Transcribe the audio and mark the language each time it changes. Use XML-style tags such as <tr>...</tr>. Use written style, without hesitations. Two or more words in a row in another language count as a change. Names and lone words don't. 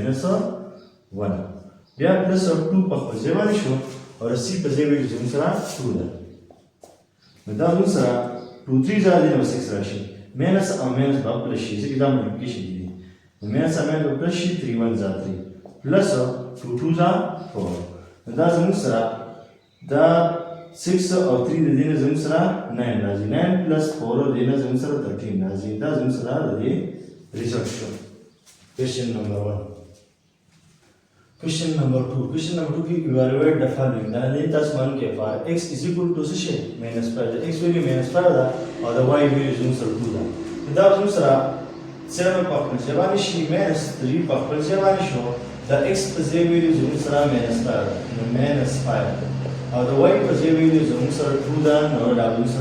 <ps>-1 بیا پلس 2 په خپل ځای شو او د c په ځای ویلو زموږ سره 2 ده نو دا زموږ سره 2 3 ځای دی نو 6 راشي ماینس او ماینس په پلس شي ځکه دا ملټیپلیکیشن دی ماینس او ماینس په پلس شي 3 1 ځا 3 plus 2 2 ځا 4 دا زموږ سره دا 6 او 3 د دې نه زموږ سره 9 راځي 9 plus 4 د دې نه زموږ سره 13 راځي دا زموږ سره د دې ریزلټ شو</ps> <en>question number 1 question number 2</en> <ps>کې</ps> <en>evaluate the following</en> <ps>دا نه تاسو معلوم کې</ps> <en>for x is equal to</en> <ps>څه شي -5 د x value -5 ده او د y value زموږ سره 2 ده دا زموږ سره 7 په خپل ځای شي -3 په خپل ځای شو د x په ځای ویلو زموږ سره -5 نو -5 او د y په ځای ویلو زموږ سره 2 ده نو دا زموږ سره</ps>